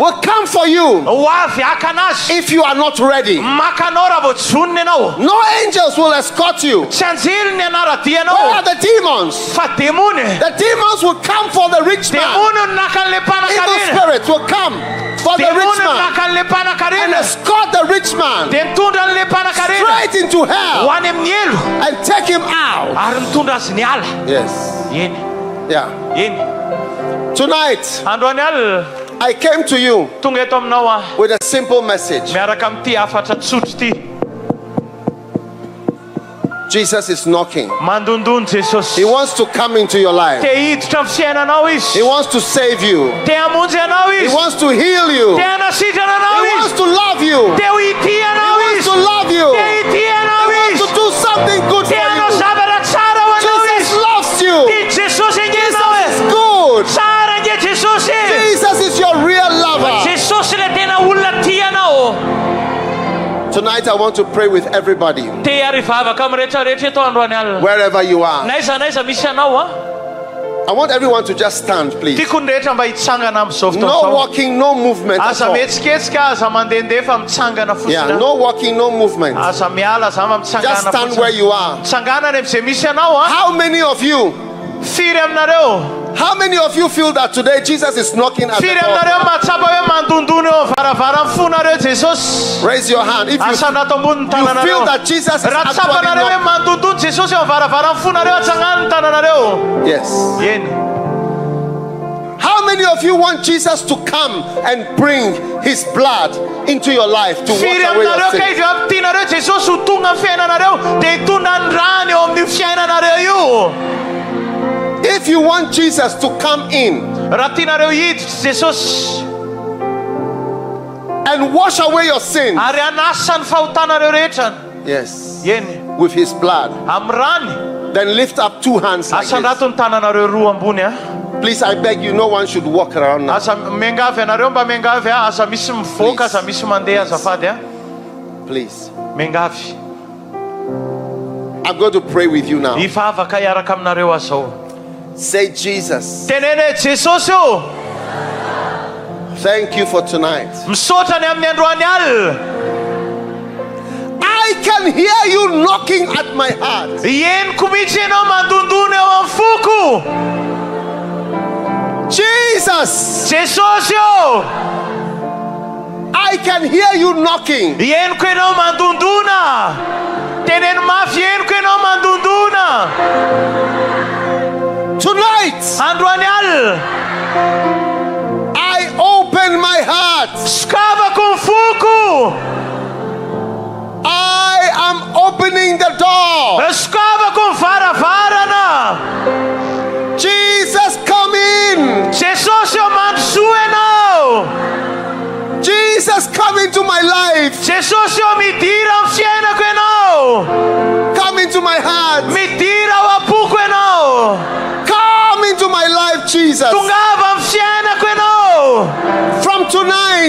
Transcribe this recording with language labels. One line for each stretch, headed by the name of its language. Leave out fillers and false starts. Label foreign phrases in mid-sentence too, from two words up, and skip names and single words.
English: will come for you
Malagasy: ho avy akanazy
English: if you are not ready.
Malagasy: makanao raha vao jonony ianao.
English: No angels will escort you.
Malagasy: Tsy anjely ny
English: Where
Malagasy: anaradianao
English: are the demons?
Malagasy: fa demony
English: The demons will come for the rich man.
Malagasy: demony no naka an'le
English: Evil
Malagasy: mpanan-karena
English: spirits will come for the rich
Malagasy: demony no
English: man
Malagasy: naka an'le
English: and
Malagasy: mpanan-karena
English: escort the rich man
Malagasy: dia mitondra an'le mpanan-karena
English: straight into
Malagasy: ho
English: hell
Malagasy: any amin'ny elo
English: and take him out.
Malagasy: ary mitondra azy ny ala.
English: Yes.
Malagasy: eny
English: Yeah.
Malagasy: eny
English: Tonight,
Malagasy: androany alina
English: I came to you
Malagasy: tonga eto aminao
English: with a simple message.
Malagasy: miaraka amin'ity hafatra tsotro ity.
English: Jesus is knocking.
Malagasy: mandondony Jesosy.
English: He wants to come into your life.
Malagasy: te hiditra amin'ny fiainanao
English: He
Malagasy: izy.
English: wants to save you.
Malagasy: te hamonjy anao
English: He
Malagasy: izy.
English: wants to heal you.
Malagasy: te hanasitrana anao
English: He wants
Malagasy: izy.
English: to love you.
Malagasy: te ho ity
English: He
Malagasy: anao
English: wants to
Malagasy: izy.
English: love you.
Malagasy: te hity anao
English: He wants
Malagasy: izy.
English: to do something good
Malagasy: te
English: for
Malagasy: hanao
English: you.
Malagasy: zavatra tsara ho anao
English: Jesus
Malagasy: izy.
English: loves you.
Malagasy: ty Jesosy angenao
English: Jesus is e. good.
Malagasy: tsara ange Jesosy.
English: Jesus is your real lover.
Malagasy: Jesosy le tena olona tia anao.
English: Tonight I want to pray with everybody,
Malagasy: te harivavaka amin'ny rehetrarehetra eto androany alina.
English: wherever you are.
Malagasy: naiza misy anao
English: I want everyone to just stand, please.
Malagasy: tiako ny rehetra mba hitsangana amin'izao
English: No
Malagasy: fotoana.
English: walking, no movement. at
Malagasy: aza
English: all.
Malagasy: mihetsiketsika aza mandehandeha fa mitsangana
English: Yeah,
Malagasy: fotsiny.
English: no walking, no movement.
Malagasy: aza miala za ma
English: Just
Malagasy: mitsangana
English: stand where you are.
Malagasy: mitsangana any amin'izay misy anao
English: How many of you?
Malagasy: firy aminareo.
English: How many of you feel that today Jesus is knocking at the
Malagasy: firy
English: door?
Malagasy: aminareo mahatsapa hoe mandondony eo varavara mifonareo Jesosy.
English: Raise your hand if you
Malagasy: asanato ambony ny
English: feel
Malagasy: tananareo.
English: that Jesus is
Malagasy: raha
English: actually
Malagasy: tsapanareo hoe
English: knocking.
Malagasy: mandondony Jesosy eo varavara mifonareo atsangany ny tananareo.
English: Yes.
Malagasy: eny.
English: How many of you want Jesus to come and bring his blood into your life to wash
Malagasy: firy
English: away your
Malagasy: aminareo ka
English: sins?
Malagasy: izy amin'ny tianareo Jesosy ho tonga amin'ny fiainanareo dia hitondra ny rano eo amin'ny fiainanareo io.
English: If you want Jesus to come in
Malagasy: raha tianareo hiditra Jesosy
English: and wash away your sins,
Malagasy: ary anasa ny fahotanareo rehetra.
English: yes,
Malagasy: eny
English: with his blood,
Malagasy: amin'ny rany
English: then lift up two hands like this.
Malagasy: asandrato ny tananareo roa ambony
English: Please, I beg you, no one should walk around now.
Malagasy: aza miangavy anareo mba miangavy aza misy mivoaka aza misy mandeha azafady
English: Please.
Malagasy: miangavy.
English: I'm going to pray with you now.
Malagasy: hivavaka hiaraka aminareo azao.
English: Say, Jesus,
Malagasy: tenene Jesosy o
English: thank you for tonight.
Malagasy: misaotra ny amin'ny androany alina.
English: I can hear you knocking at my heart.
Malagasy: henoko mihitsy ianao mandondony eo amin'ny foko.
English: Jesus,
Malagasy: Jesosy o
English: I can hear you knocking.
Malagasy: henoko ianao mandondona. teneno mafy henoko ianao mandondona.
English: Tonight,
Malagasy: androany alina
English: I open my heart.
Malagasy: sokavako ny foko.
English: I am opening the door.
Malagasy: sokavako ny varavarana.
English: Jesus, come in.
Malagasy: Jesosy o mandrosoa ianao.
English: Jesus, come into my life.
Malagasy: Jesosy o midira amin'ny fiainako ianao.
English: Come into my heart.
Malagasy: midira ao am-poko ianao.
English: Come into my life, Jesus.
Malagasy: tongava amin'ny fiainako ianao.
English: From tonight,